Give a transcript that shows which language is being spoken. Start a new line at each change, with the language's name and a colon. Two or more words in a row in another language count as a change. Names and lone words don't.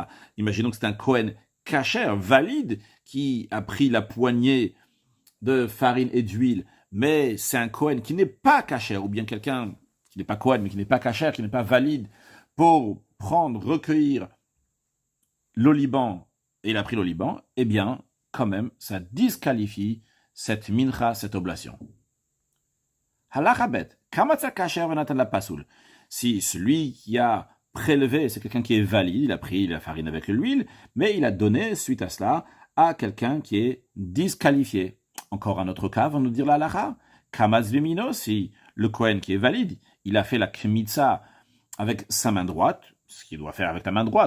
French: Imaginons que c'est un Kohen caché, valide, qui a pris la poignée de farine et d'huile, mais c'est un Kohen qui n'est pas caché, ou bien quelqu'un qui n'est pas Kohen, mais qui n'est pas caché, qui n'est pas valide, pour recueillir l'oliban, et il a pris l'oliban, eh bien, quand même, ça disqualifie cette mincha, cette oblation.
Hebrew: הלכה ב, קמץ כשר ונתן לפסול.
French: Si celui qui a prélevé, c'est quelqu'un qui est valide, il a pris la farine avec l'huile, mais il a donné, suite à cela, à quelqu'un qui est disqualifié. Encore un autre cas, va nous dire la halacha.
Hebrew: קמץ בימינו,
French: si le Kohen qui est valide, il a fait la kmitza avec sa main droite, ce qu'il doit faire avec la main droite.